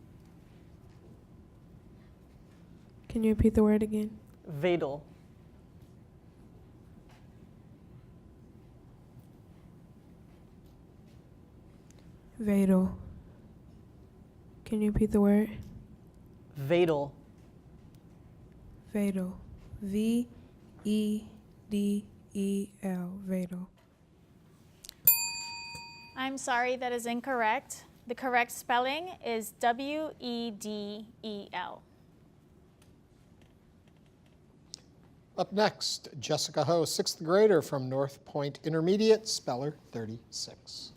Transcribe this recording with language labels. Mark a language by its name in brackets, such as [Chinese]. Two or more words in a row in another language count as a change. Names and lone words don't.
[English] Can you repeat the word again? Vadal. Vadal. Can you repeat the word? Vadal. Vadal. V-E-D-E-L. Vadal. I'm sorry, that is incorrect. The correct spelling is W-E-D-E-L. Up next, Jessica Ho, 6th grader from North Point Intermediate, speller 36.